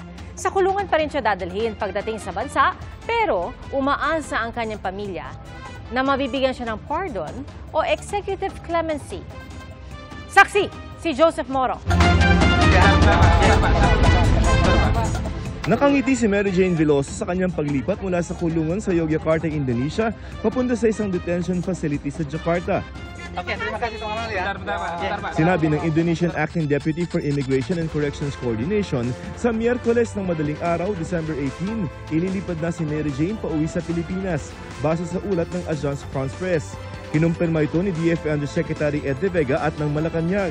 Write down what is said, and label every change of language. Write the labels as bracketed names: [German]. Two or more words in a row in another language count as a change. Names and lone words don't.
[Filipino] Sa kulungan pa rin siya dadalhin pagdating sa bansa, pero umaasa ang kanyang pamilya na mabibigyan siya ng pardon o executive clemency. Saksi, si Joseph Moro. Nakangiti si Mary Jane Veloso sa kanyang paglipat mula sa kulungan sa Yogyakarta, Indonesia, papunta sa isang detention facility sa Jakarta. [Indonesian] Okay, terima kasih teman-teman. [Filipino] Sinabi ng [English] Indonesian Acting Deputy for Immigration and Corrections Coordination, [Filipino] sa Miyerkules ng madaling araw, December 18, ililipad na si Mary Jane pauwi sa Pilipinas, base sa ulat ng Agence France-Presse. Kinumpirma ito ni DFA Undersecretary Ed De Vega at ng Malacanang.